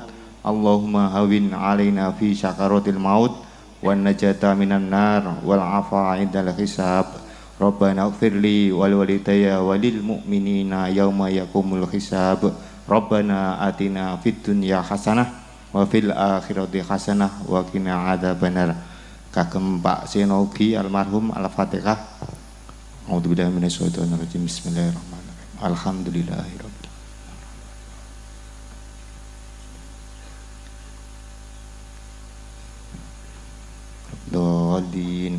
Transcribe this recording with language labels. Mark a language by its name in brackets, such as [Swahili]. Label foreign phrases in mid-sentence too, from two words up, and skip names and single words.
[Arabic] اللهم هون علينا في سكرات الموت والنجاة من النار والعفو عند الحساب. ربنا اغفر لي ولوالدي وللمؤمنين يوم يقوم الحساب. ربنا آتنا في الدنيا حسنة وفي الآخرة حسنة وقنا عذاب النار. [Javanese] Kagem Pak Seno ugi almarhum Al-Fatihah. [Arabic] أعوذ بالله من الشيطان الرجيم. بسم الله الرحمن الرحيم. الحمد لله رب العالمين.